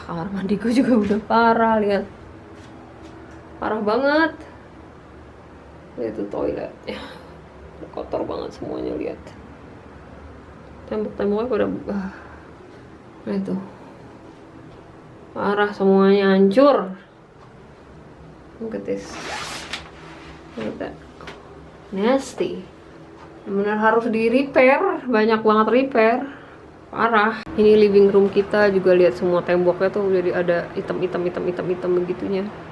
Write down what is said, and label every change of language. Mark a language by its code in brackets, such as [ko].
[id] Kamar mandiku juga udah parah, lihat, parah banget. Lihat tuh toiletnya, kotor banget semuanya. Lihat, tembok-temboknya pada lihat tuh, parah semuanya, hancur. [en] Look at this, look at that, nasty. [id] Benar harus di repair, banyak banget repair, parah. Ini living room kita juga, lihat semua temboknya tuh jadi ada hitam begitunya.